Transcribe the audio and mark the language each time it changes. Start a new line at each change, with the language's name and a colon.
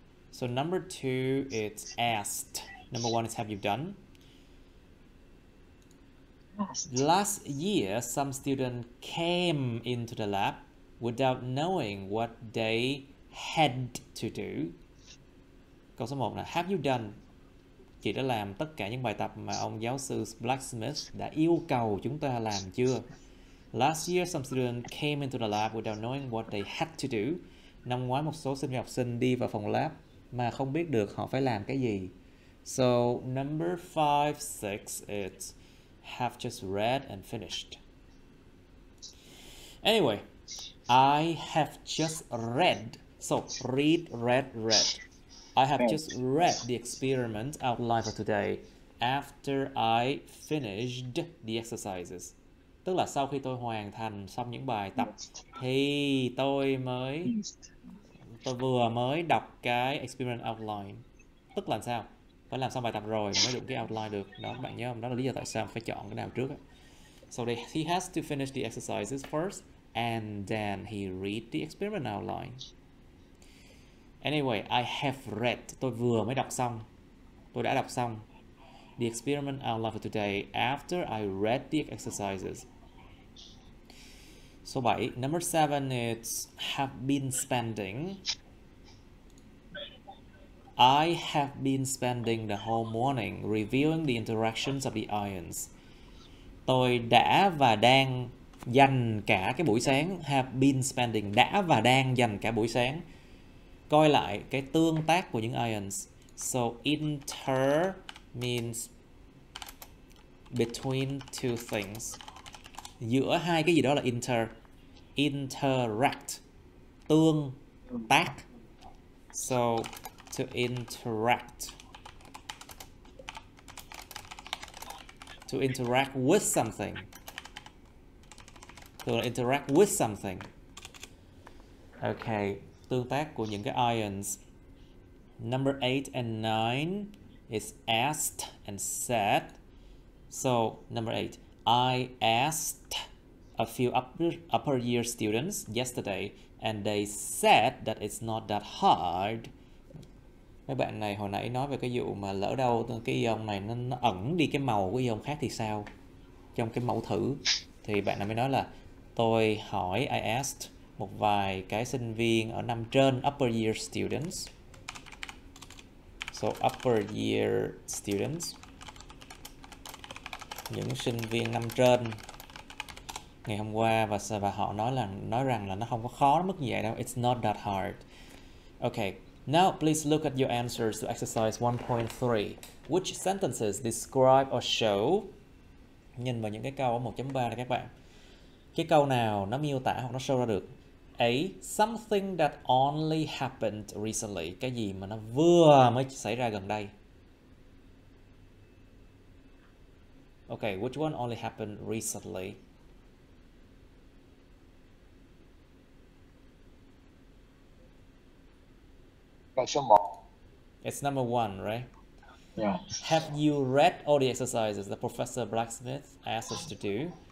English: So number 2, it's asked. Number 1 is have you done? Last year, some students came into the lab without knowing what they had to do.
Vietnamese: Câu số 1 là
English: have you done?
Vietnamese: Chị đã làm tất cả những bài tập mà ông giáo sư Blacksmith đã yêu cầu chúng ta làm chưa?
English: Last year, some students came into the lab without knowing what they had to do.
Vietnamese: Năm ngoái một số sinh viên học sinh đi vào phòng lab mà không biết được họ phải làm cái gì.
English: So number 5, 6, it's have just read and finished. Anyway, I have just read. So read. I have just read the experiment outline for today. after I finished the exercises.
Vietnamese: Tức là sau khi tôi hoàn thành xong những bài tập thì tôi vừa mới đọc cái experiment outline. Tức là sao? Phải làm xong bài tập rồi mới đụng cái outline được. Đó, các bạn nhớ không? Đó là lý do tại sao phải chọn cái nào trước.
English: So he has to finish the exercises first and then he read the experiment outline. Anyway, I have read.
Vietnamese: Tôi vừa mới đọc xong.
English: Tôi đã đọc xong the experiment outline for today after I read the exercises.
Vietnamese: Số 7.
English: Number 7 is have been spending. I have been spending the whole morning reviewing the interactions of the ions.
Vietnamese: Tôi đã và đang dành cả cái buổi sáng.
English: Have been spending,
Vietnamese: đã và đang dành cả buổi sáng coi lại cái tương tác của những ions.
English: So inter means between two things.
Vietnamese: Giữa hai cái gì đó là inter. Interact, tương tác.
English: So to interact. To interact with something. To interact with something.
Vietnamese: Okay, tương tác của những cái ions.
English: Number 8 and 9 is asked and said. So, number 8, I asked a few upper year students yesterday and they said that it's not that hard.
Vietnamese: Mấy bạn này hồi nãy nói về cái vụ mà lỡ đâu cái ion này nó ẩn đi cái màu của ion khác thì sao? Trong cái mẫu thử thì bạn này mới nói là tôi hỏi,
English: I asked
Vietnamese: một vài cái sinh viên ở năm trên,
English: upper year students.
Vietnamese: So
English: upper year students,
Vietnamese: những sinh viên năm trên ngày hôm qua, và họ nói rằng là nó không có khó mức như vậy đâu.
English: It's not that hard. Okay, now please look at your answers to exercise 1.3. Which sentences describe or show?
Vietnamese: Nhìn vào những cái câu ở 1.3 này các bạn. Cái câu nào nó miêu tả hoặc nó show ra được?
English: A. Something that only happened recently.
Vietnamese: Cái gì mà nó vừa mới xảy ra gần đây.
English: Okay, which one only happened recently?
Vietnamese: Câu số 1.
English: It's number 1, right? Yeah. Have you read all the exercises that Professor Blacksmith asked us to do?